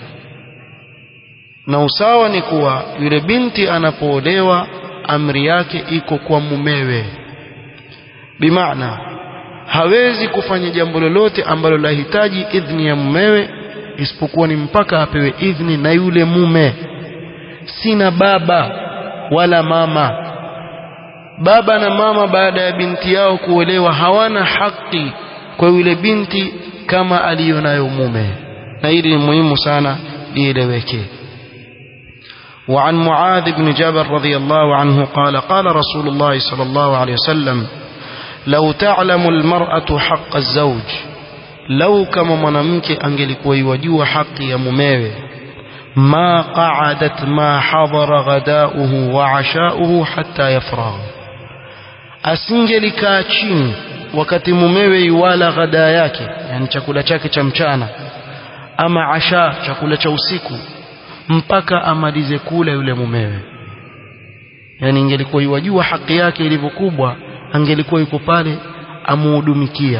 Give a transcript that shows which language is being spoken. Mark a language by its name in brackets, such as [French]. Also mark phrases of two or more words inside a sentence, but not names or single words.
[Swahili] Na usawa ni kuwa yule binti anapoolewa amri yake iko kwa mumewe, bimaana hawezi kufanya jambo lolote ambalo lahitaji idhni ya mumewe isipokuwa ni mpaka apewe idhni na yule mume. Sina baba wala mama. Baba na mama baada ya binti yao kuolewa hawana haki kwa yule binti kama aliyonayo mume, na hili ni muhimu sana lieleweke. [Arabic] وعن معاذ بن جبل رضي الله عنه قال قال رسول الله صلى الله عليه وسلم لو تعلم المرأة حق الزوج، لو كما [Swahili] mwanamke angelikuwa yajua haki ya mumewe, [Arabic] ما قعدت ما حضر غداؤه وعشاؤه حتى يفرغ، [Swahili] asingelikaa chini wakati mumewe yuwala ghada yake, yani chakula chake cha mchana, ama asha, chakula cha usiku, mpaka amalize kula yule mumewe. Yani ingelikuwa yajua haki yake ilivyokuwa, angelikuwa yuko pale amuhudumikia.